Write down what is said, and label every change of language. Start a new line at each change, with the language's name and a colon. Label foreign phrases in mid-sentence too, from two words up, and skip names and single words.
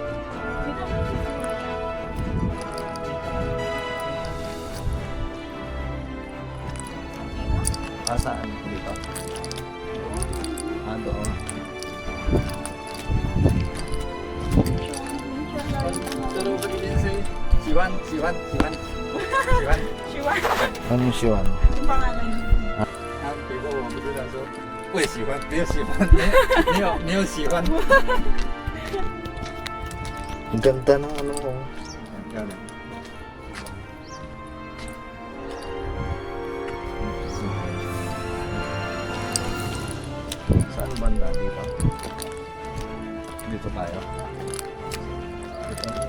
Filipino: Saan? Dito? Doon. Strawberry din si Siwan. Shiwan. Anong siwan? Yung pangalan niya.
Chinese: 比如说我不知道说会喜欢，没有喜欢，没有喜欢，
Filipino: Ang ganda ng ano mo.
Chinese: 很漂亮。
Filipino: Saan banda dito? Dito tayo. Dito.